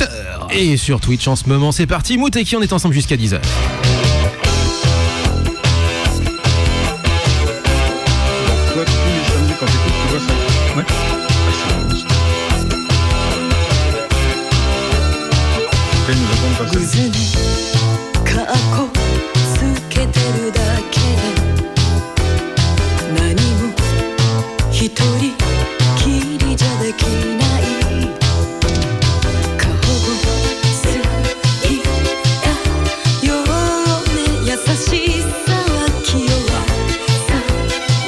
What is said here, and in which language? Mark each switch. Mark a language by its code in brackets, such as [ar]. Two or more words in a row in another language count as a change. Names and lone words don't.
[fr] Et sur Twitch en ce moment, c'est parti. Mouteki, on est ensemble jusqu'à 10h. Toi, tous les samedis, quand t'écoutes, tu vois ça? Ouais. Ah, c'est bon, ça. Après, ils nous attendent passer. [ja] 渦にカッコつけてるだけで何も一人きりじゃできない過保護すぎたよね優しさは清さの